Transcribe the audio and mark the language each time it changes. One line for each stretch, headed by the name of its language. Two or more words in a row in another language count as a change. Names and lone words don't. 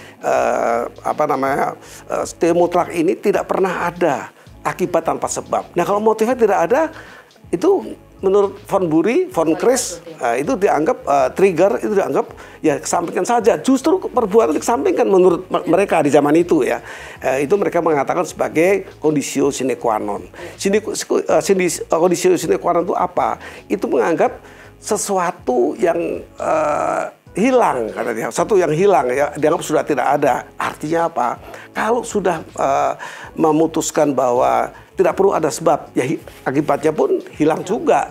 Indonesian: Teori mutlak ini tidak pernah ada akibat tanpa sebab. Nah, kalau motifnya tidak ada, itu menurut von Bury, von Chris, itu dianggap trigger, itu dianggap ya kesampingkan saja. Justru perbuatan dikesampingkan menurut mereka di zaman itu, ya. Itu mereka mengatakan sebagai
Latin: conditio sine qua non. Conditio sine qua non
Indonesian: itu apa? Itu menganggap sesuatu yang hilang, kata dia. Satu yang hilang, ya, dianggap sudah tidak ada. Artinya apa? Kalau sudah memutuskan bahwa tidak perlu ada sebab, ya akibatnya pun hilang juga.